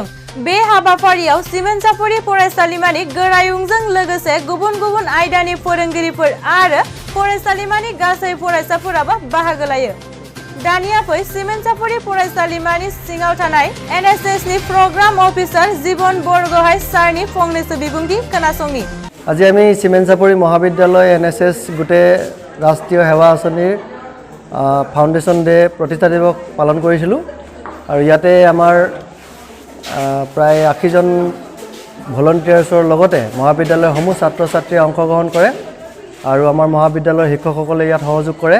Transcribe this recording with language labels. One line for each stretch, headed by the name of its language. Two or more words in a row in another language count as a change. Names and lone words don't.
Bodo: बे हाबाफारियाव सिमेन्टसापरि फरायसालिमानि गोरायुंजों लोगोसे गुबुन गुबुन आयदानि फोरोंगिरिफोर आरो फरायसालिमानि गासै फरायसाफोराबो बाहागो लायो। दानिया फै सिमेन्टसापरि फरायसालिमानि सिङाव थानाय एनएसएस नि
English: program officer
Bodo: जीवन बरगोहाय सारनि फंनैसो बिबुंथि खोनासंनि।
Assamese: আজি আমি চিমেন্টসাপৰি মহাবিদ্যালয় এনএসএস গোটে ৰাষ্ট্ৰীয় সেৱা আঁচনিৰ
English: Foundation Day
Assamese: প্ৰতিষ্ঠা দিৱস পালন কৰিছিলোঁ আৰু ইয়াতে আমাৰ প্ৰায় 80 জন ভলণ্টিয়াৰ্ছৰ লগতে মহাবিদ্যালয়সমূহ ছাত্ৰ ছাত্ৰীয়ে অংশগ্ৰহণ কৰে আৰু আমাৰ মহাবিদ্যালয়ৰ শিক্ষকসকলে ইয়াত সহযোগ কৰে।